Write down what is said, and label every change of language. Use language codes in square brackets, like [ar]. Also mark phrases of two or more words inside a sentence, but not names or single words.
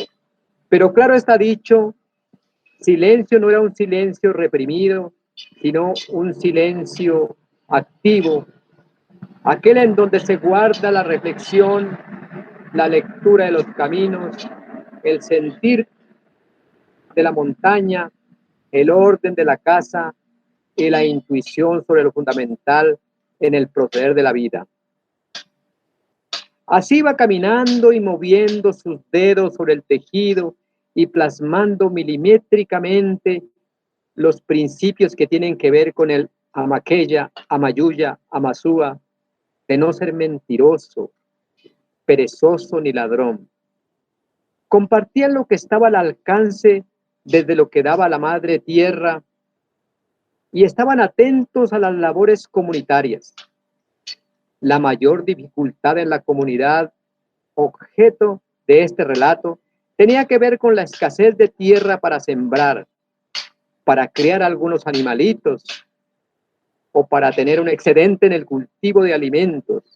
[es] Pero claro está dicho, silencio no era un silencio reprimido, sino un silencio activo, aquel en donde se guarda la reflexión, la lectura de los caminos, el sentir de la montaña, el orden de la casa y la intuición sobre lo fundamental en el proceder de la vida. Así va caminando y moviendo sus dedos sobre el tejido y plasmando milimétricamente los principios que tienen que ver con el amaqueya, amayuya, amasúa, de no ser mentiroso, perezoso ni ladrón. Compartían lo que estaba al alcance desde lo que daba la madre tierra y estaban atentos a las labores comunitarias. La mayor dificultad en la comunidad objeto de este relato tenía que ver con la escasez de tierra para sembrar, para criar algunos animalitos o para tener un excedente en el cultivo de alimentos.